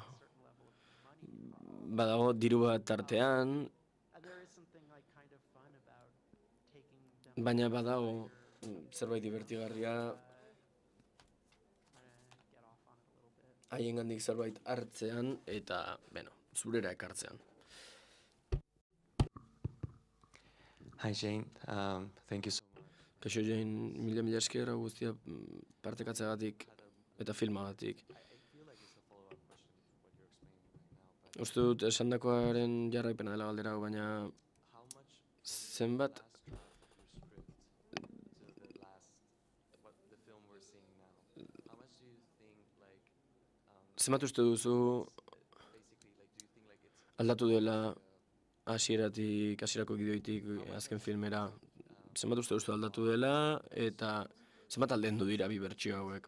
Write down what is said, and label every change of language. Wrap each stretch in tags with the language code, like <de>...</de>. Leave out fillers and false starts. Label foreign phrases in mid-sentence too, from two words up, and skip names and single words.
<eu>Badago diru bat tartean, baina badago zerbait divertigarria haiengandik zerbait hartzean eta, zurera ekartzean.</eu> <en>Hi Jane, thank you so much.</en> <eu>Kaixo Jane, mila esker guztia partekatzeagatik eta filmagatik. Uste dut esandakoaren jarraipena dela galdera, baina zenbat uste duzu aldatu dela hasierako gidoitik azken filmera, zenbat uste duzu aldatu dela eta zenbat aldendu dira bi bertsio hauek.</eu>